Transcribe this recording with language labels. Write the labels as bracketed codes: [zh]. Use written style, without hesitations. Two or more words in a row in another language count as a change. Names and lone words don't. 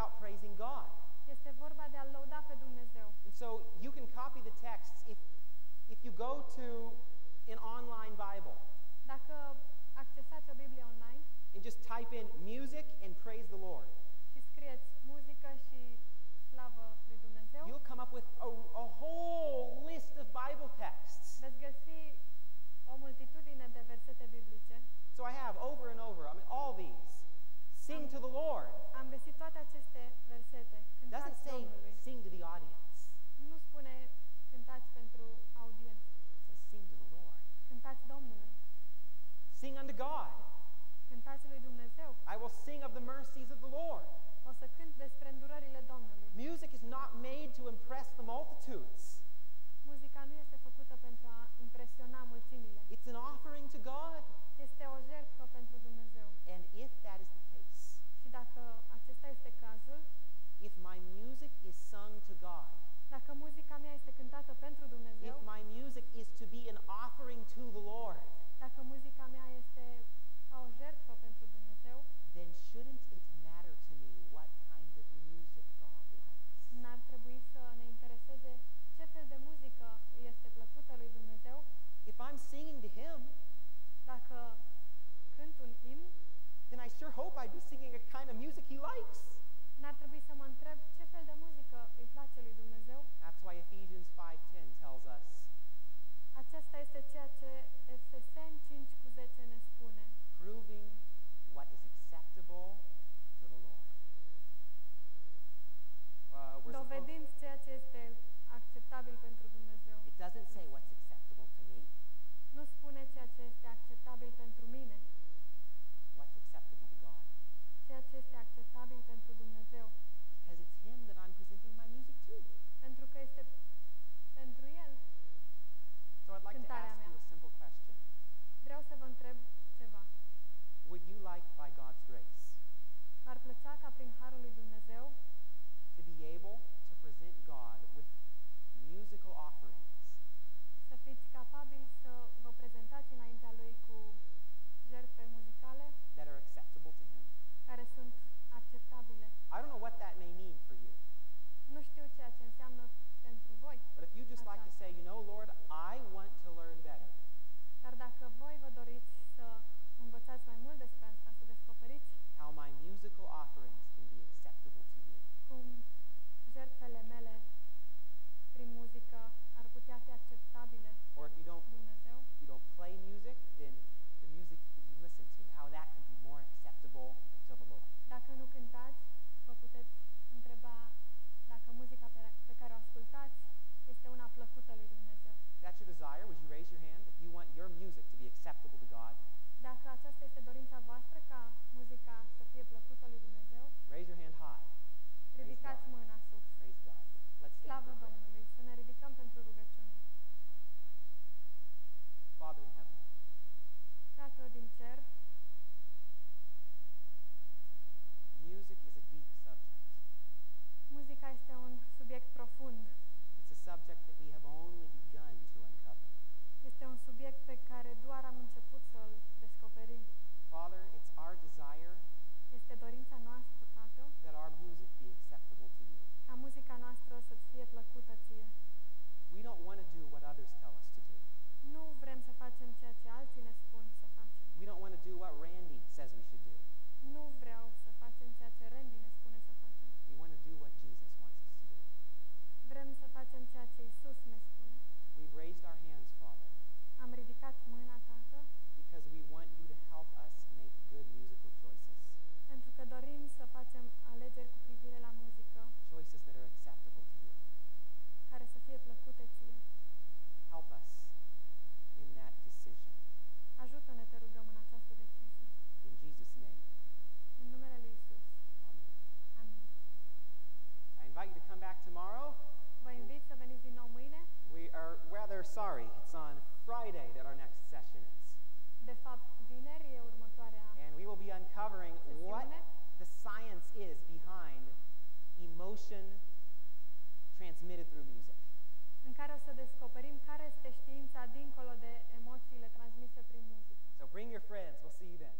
[en] praising God. [ro] Este vorba de a lăuda pe Dumnezeu. [en] And so you can copy the texts if you go to an online Bible [ro] Dacă accesați o Biblie online [en] and just type in music and praise the Lord, [ro] și scrieți muzică și slavă lui Dumnezeu, [en] you'll come up with a whole list of Bible texts. [ro] veți găsi o multitudine de versete biblice. [en] So I have over and over, all these. Sing to the Lord. [ro] Am găsit toate aceste versete. [en] It doesn't [ro] Cântați [en] say [ro] Domnului. [en] sing to the audience. [ro] Nu spune cântați pentru audiență. [en] It says sing to the Lord. [ro] Cântați Domnului. [en] Sing unto God. [ro] Cântați lui Dumnezeu. [en] I will sing of the mercies of the Lord. [ro] O să cânt despre îndurările Domnului. [en] Music is not made to impress the multitudes. [ro] Muzica nu este făcută pentru a impresiona mulțimile. [en] It's an offering to God. [ro] Este o jertfă pentru Dumnezeu. [en] And if that is the case, [ro] Și dacă acesta este cazul, [en] if my music is sung to God, [ro] dacă muzica mea este cântată pentru Dumnezeu, [en] if my music is to be an offering to the Lord, [ro] dacă muzica mea este ca o jertfă pentru Dumnezeu, [en] then shouldn't it matter to me what kind of music God likes? [ro] n-ar trebui să ne intereseze ce fel de muzică este plăcută lui Dumnezeu. [en] If I'm singing to Him, [ro] Dacă cânt un imn, [en] then I sure hope I'd be singing a kind of music He likes. [ro] n-ar trebui să mă întreb ce fel de muzică îi place lui Dumnezeu. [en] That's why Ephesians 5:10 tells us, [ro] Acesta este ceea ce Efeseni 5:10 ne spune. [en] proving what is acceptable to the Lord. [ro] Dovedind ceea ce este acceptabil pentru Dumnezeu. [en] It doesn't say what's acceptable to me. [ro] Nu spune ceea ce este acceptabil pentru mine, [en] What's acceptable to God? [ro] ceea ce este acceptabil pentru Dumnezeu, [en] Because it's Him that I'm presenting my music to. [ro] pentru că este pentru El. [en] So I'd like to [ro] Cântarea [en] ask [ro] mea. [en] you a simple question. [ro] Vreau să vă întreb ceva. [en] Would you like, by God's grace, [ro] V-ar plăcea ca prin harul lui Dumnezeu [en] to be able to present God with musical offerings [ro] să fiți capabili să vă prezentați înaintea Lui cu jertfe muzicale [en] that are acceptable to Him? [ro] care sunt acceptabile? [en] I don't know what that may mean for you, [ro] Nu știu ceea ce înseamnă pentru voi, [en] but if you just like to say, you know, Lord, I want to learn better, [ro] dar dacă voi vă doriți să învățați mai mult despre asta, să descoperiți [en] how my musical offerings can be acceptable to you, [ro] cum jertfele mele prin muzică ar putea fi acceptabile [en] or if you [ro] Dumnezeu, [en] don't play music, then the music that you listen to, how that can be more acceptable to the Lord. [ro] dacă nu cântați, vă puteți întreba dacă muzica pe care o ascultați este una plăcută lui Dumnezeu. [en] If that's your desire, would you raise your hand if you want your music to be acceptable to God? [ro] Dacă aceasta este dorința voastră ca muzica să fie plăcută lui Dumnezeu, [en] Raise your hand high. [ro] ridicați mâna sus. [en] Praise God. Let's stand [ro] Slavă [en] for prayer. [ro] Domnului, să ne ridicăm pentru rugăciune. [en] Father in heaven, [ro] Tată din cer, [en] music is a deep subject. [ro] muzica este un subiect profund. [en] It's a subject that we have only begun to uncover. [ro] Este un subiect pe care doar am început să-l descoperim. [en] Father, it's our desire [ro] Este dorința noastră, Tată, [en] that our music be acceptable to you. [ro] ca muzica noastră să-ți fie plăcută ție. [en] We don't want to do what others tell us to do. [ro] Nu vrem să facem ceea ce alții ne spun să facem. [en] We don't want to do what Randy says we should do. [ro] Nu vreau să facem ceea ce Randy ne spune să facem. [en] We want to do what Jesus wants us to do. [ro] Vrem să facem ceea ce Isus ne spune. [en] We've raised our hands, Father, [ro] Am ridicat mâna, Tată, [en] because we want you to help us make good musical choices. [ro] pentru că dorim să facem alegeri cu privire la muzică [en] Choices that are acceptable to you. [ro] care să fie plăcute ție. [en] Help us in that decision. [ro] Ajută-ne, te rugăm, în această decizie. [en] In Jesus' name, [ro] În numele lui Isus. [en] amen. [ro] Amin. [en] I invite you to come back tomorrow. [ro] Vă invit să veniți din nou mâine. [en] We are rather sorry. It's on Friday that our next session is. [ro] De fapt, vineri e următoarea [en] And we will be uncovering what [ro] sesiune, [en] the science is behind emotion transmitted through music. [ro] în care o să descoperim care este știința dincolo de emoțiile transmise prin muzică. [en] So bring your friends. We'll see you